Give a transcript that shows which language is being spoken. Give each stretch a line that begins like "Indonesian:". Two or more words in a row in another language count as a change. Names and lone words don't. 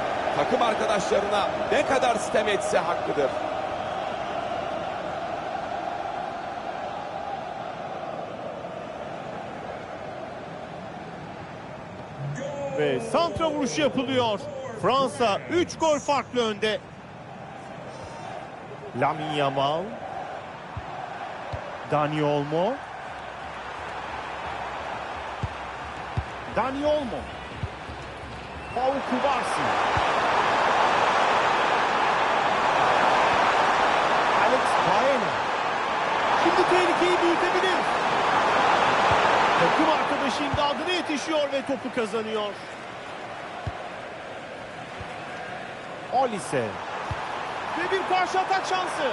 Turkish: Takım arkadaşlarına ne kadar sitem etse hakkıdır. Ve santra vuruşu yapılıyor. Fransa 3 gol farklı önde. Lamine Yamal. Dani Olmo. Dani Olmo. Pau Kubarsi. Alex Baena. Şimdi tehlikeyi büyütebilir. Takım arkadaşı imdadına yetişiyor ve topu kazanıyor. Olise. Ve bir karşı atak şansı.